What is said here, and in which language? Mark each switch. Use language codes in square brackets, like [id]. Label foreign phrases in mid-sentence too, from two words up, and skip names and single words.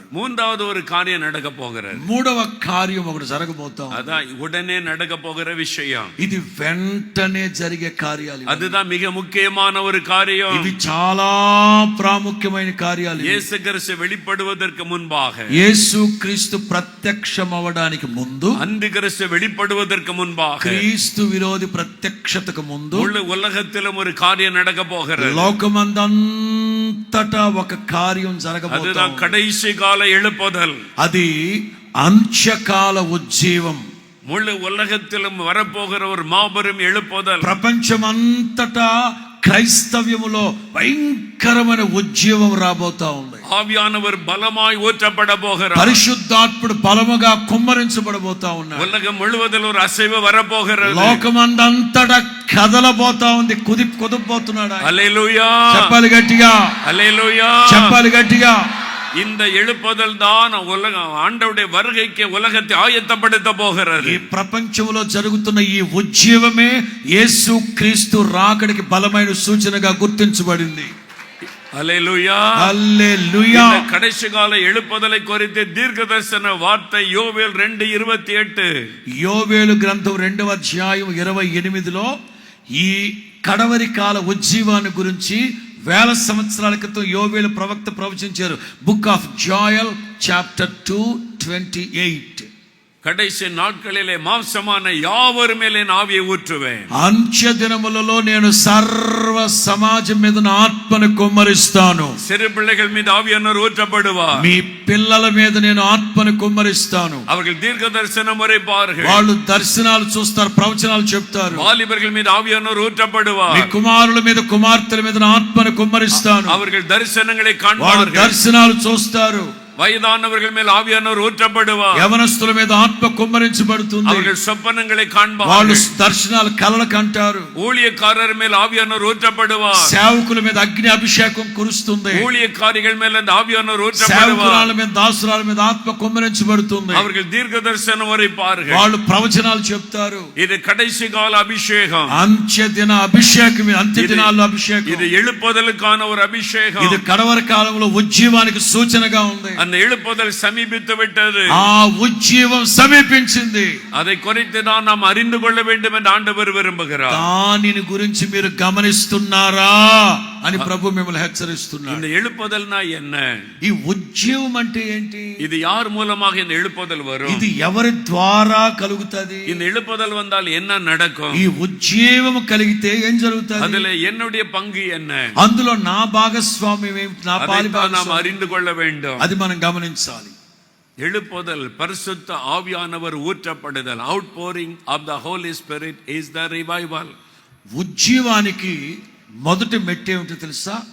[ta] மூன்றாவது ஒரு காரியம் நடக்க போகிறது. [te] మూడవ కార్యం ఒకటి జరగబోతాం. [ta] அதான் உடனே நடக்க போகிற விஷயம். [te] ఇది వెంటనే జరిగే కార్యాలు. [ta] அதுதான் மிக முக்கியமான ஒரு காரியம். [te] ఇది చాలా ప్రాముఖ్యమైన కార్యాలు. [ta] இயேசு கிறிஸ்து வெளிப்படுவதற்கு முன்பாக, [te] యేసు క్రీస్తు ప్రత్యక్షమవడానికి ముందు, [ta] అంత్యక్రిస్తు வெளிப்படுவதற்கு முன்பாக, [te] క్రీస్తు విరోధి ప్రత్యక్షతకు ముందు [ta] முழு உலகத்திலும் ஒரு காரியம் நடக்க போகிறது. [te] లోకమందంతటా ఒక కార్యం జరగబోతోంది. [ta] அதுதான் கடைசி கால எழுப்புதல். [te] అది అంత్యకాల ఉజ్జీవం. [ta] முழு உலகத்திலும் வரப்போகிற ஒரு மாபெரும் எழுப்புதல். [te] ప్రపంచమంతటా క్రైస్తవ్యములో భయంకరమైన ఉజ్జీవం రాబోతా ఉంది. [ta] ஆவியானவர் பலமாய் ஊற்றப்பட போகிறார். [te] పరిశుద్ధాత్ముడు బలముగా కుమ్మరించబడబోతా ఉన్నాడు. [ta] உலகம் முழுவதில் ஒரு அசைவு வரப்போகிறது. [te] లోకమందంతటా కదలబోతా ఉంది, కుదిపోతున్నాడు. హల్లెలూయా, చెప్పాలి గట్టిగా, హల్లెలూయా, చెప్పాలి గట్టిగా. [ta] இந்த எழுப்புதல் தான் ஆண்டவருடைய வருகைக்கு உலகத்தை ஆயத்தப்படுத்த போகிறது. [te] ఈ ప్రపంచంలో జరుగుతున్న ఈ ఉజ్జీవమే యేసు క్రీస్తు రాకడికి బలమైన సూచనగా గుర్తించబడింది. హల్లెలూయా, హల్లెలూయా. [ta] கடைசி கால எழுப்புதலை குறித்து தீர்க்கதரிசன வார்த்தை யோவேல் 2:28. [te] యోవేలు గ్రంథం 2వ అధ్యాయం 28లో ఈ కడవరి కాల ఉజ్జీవాన్ని గురించి వేల సంవత్సరాల క్రితం యోవేలు ప్రవక్త ప్రవచించారు. [en] Book of Joel chapter 2:28. [ta] கடைசி நாட்களிலே மாம்சமான யாவர் மேலே ஆவியை ஊற்றுவேன். [te] అంత్య దినములలో నేను సర్వ సమాజం మీద నా ఆత్మను కుమ్మరిస్తాను. [ta] சிறு பிள்ளைகள் மீது ஆவியானவர் ஊற்றப்படுவார். [te] మీ పిల్లల మీద నేను ఆత్మను కుమ్మరిస్తాను. [ta] அவர்கள் தீர்க்க தரிசனம் உரைப்பார்கள். [te] వాళ్ళు దర్శనాలు చూస్తారు, ప్రవచనాలు చెప్తారు. [ta] வாலிபர்கள் மீது ஆவியானவர் ஊற்றப்படுவார். [te] మీ కుమారుల మీద కుమార్తెల మీద నా ఆత్మను కుమ్మరిస్తాను. [ta] அவர்கள் தரிசனங்களை [te] వాళ్ళు [ta] காண்பார்கள். [te] దర్శనాలు చూస్తారు. [ta] வயதானவர்கள் மேல் ஆவியானவர் ஊற்றப்படுவார். [te] యవనస్తుల మీద ఆత్మ కుమ్మరించబడుతుంది. [ta] அவர்கள் சொப்பனங்களை காண்பார்கள். [te] వాళ్ళు దర్శనాలు కలలు కంటారు. [ta] ஊழியக்காரர் மேல் ஆவியானவர் ஊற்றப்படுவார். [te] సేవకుల మీద అగ్ని అభిషేకం కురుస్తుంది. [ta] ஊழியக்காரிகள் மேல் அந்த ஆவியானவர் ஊற்றப்படுவார். [te] సేవకురాల మీద దాసురాల మీద ఆత్మ కుమ్మరించబడుతుంది. [ta] அவர்கள் தீர்க்க தரிசனம் உரைப்பார்கள். [te] వాళ్ళు ప్రవచనాలు చెప్తారు. [ta] இது கடைசி கால அபிஷேகம். [te] అంత్య దిన అభిషేకం, అంత్య దినాల్లో అభిషేకం. [ta] இது எழுப்புதலுக்கான ஒரு అభిషేகம். [te] ఇది కడవరి కాలంలో ఉజ్జీవానికి సూచనగా ఉంది. [ta] அந்த எழுப்புதல் சமீபித்து விட்டது. [te] ఆ ఉజ్జీవం సమీపించింది. [ta] அதை குறித்து நாம் அறிந்து கொள்ள வேண்டும் என்று ஆண்டவர் விரும்புகிறார். [te] దానిని గురించి మీరు గమనిస్తున్నారా అని ప్రభు మిమ్మల్ని హెచ్చరిస్తున్నాడు. [ta] இந்த எழுப்புதல்னா என்ன? [te] ఈ ఉజ్జీవం అంటే ఏంటి? [ta] இது யார் மூலமாக இந்த எழுப்புதல் வரும்? [te] ఇది ఎవరి ద్వారా కలుగుతది? [ta] இந்த எழுப்புதல் வந்தால் என்ன நடக்கும்? [te] ఈ ఉజ్జీవం కలిగితే ఏం జరుగుతది? [ta] அதிலே என்னுடைய பங்கு என்ன? [te] అందులో నా భాగస్వామ్యం ఏమిటి? నా పాలి [ta] நாம் [te] భాగస్వామ్యం [ta] அறிந்து கொள்ள வேண்டும். [te] అది మనం గమనించాలి. [ta] எழுப்புதல் பரிசுத்த ஆவியானவர் ஊற்றப்படுதல், [en] outpouring of the Holy Spirit is the revival. [te] ఉజ్జీవానికి మొదటి మెట్టు ఏమిటో తెలుసా?